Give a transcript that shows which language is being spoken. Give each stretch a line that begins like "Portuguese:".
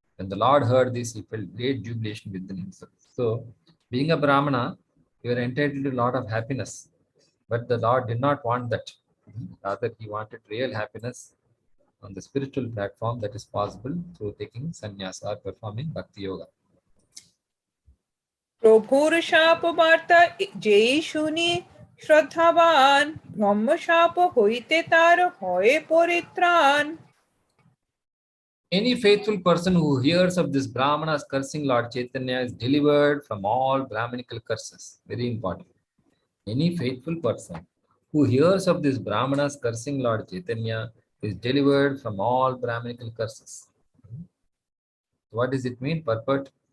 English: When the Lord heard this, he felt great jubilation within himself. So, being a Brahmana, you are entitled to a lot of happiness. But the Lord did not want that. Rather, he wanted real happiness on the spiritual platform that is possible through taking sannyasa or performing bhakti yoga.
Bangla: প্রভুর শাপ বার্তা যেই শুনি শ্রদ্ধাবান ব্রহ্ম শাপ হইতে তার হয় পরিত্রাণ।
English: Any faithful person who hears of this Brahmanas cursing Lord Chaitanya is delivered from all Brahminical curses. Very important. Any faithful person who hears of this Brahmanas cursing Lord Chaitanya is delivered from all Brahminical curses. What does it mean? Purport.